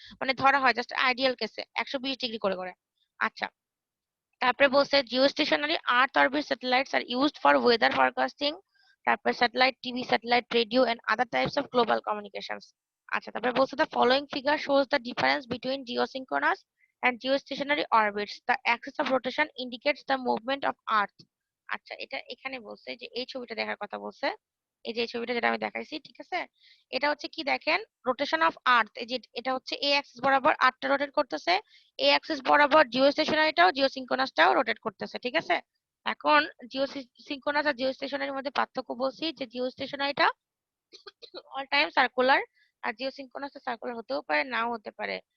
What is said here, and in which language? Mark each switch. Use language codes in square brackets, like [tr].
[bn] মানে ধরা হয় জাস্ট আইডিয়াল কেসে 120 ডিগ্রি করে করে। আচ্ছা, তারপরে বলছে [en] Geostationary earth orbit satellites are used for weather forecasting, তারপরে satellite TV, satellite radio and other types of global communications. [bn] আচ্ছা, তারপরে বলছে [en] The following figure shows the difference between geosynchronous and geostationary orbits. The axis of rotation indicates the movement of Earth. [bn] আচ্ছা, এটা এখানে বলছে যে এই ছবিটা দেখার কথা বলছে, এই যে এই ছবিটা যেটা আমি দেখাইছি, ঠিক আছে? এটা হচ্ছে কি দেখেন, রোটেশন অফ আর্থ, এই যে এটা হচ্ছে এ অ্যাক্সিস বরাবর আর্থটা রোটেট করতেছে, এ অ্যাক্সিস বরাবর জিওস্টেশনারিটাও জিওসিনক্রোনাসটাও রোটেট করতেছে, ঠিক আছে? এখন জিওসিনক্রোনাস আর জিওস্টেশনারির মধ্যে পার্থক্য বলছি যে জিওস্টেশনারিটা অল টাইম সার্কুলার, আর জিওসিনক্রোনাসটা সার্কুলার হতেও পারে নাও হতে পারে।